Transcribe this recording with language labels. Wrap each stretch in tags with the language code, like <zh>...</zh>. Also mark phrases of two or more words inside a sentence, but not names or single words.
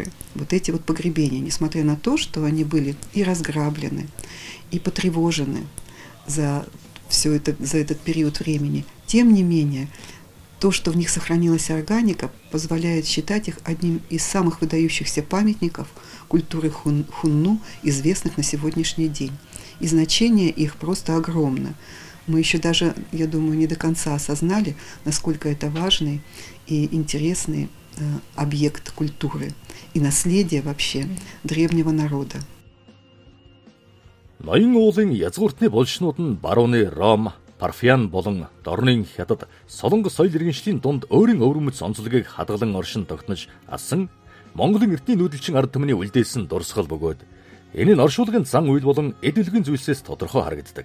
<ru>Вот эти вот погребения, несмотря на то, что они были и разграблены, и потревожены за этот период времени, тем не менее, то, что в них сохранилась органика, позволяет считать их одним из самых выдающихся памятников культуры Хунну, известных на сегодняшний день. И значение их просто огромно. Мы еще даже, я думаю, не до конца осознали, насколько это важный и интересный объект культуры и наследие вообще древнего народа.</ru> <mn>Ноён уулын язгууртны булшнууд нь барууны Ром, Парфян болон Дорны хятад Солонгос соёл иргэншлийн дунд өөрийн өвөрмөц онцлогийг хадгалан оршин тогтнож асан Монголын эртний нүүдэлчин ард түмний үлдээсэн дурсгал бөгөөд энэ нь оршуулгын зан үйл болон эд үлгэн зүйлсээс тодорхой харагддаг.</mn>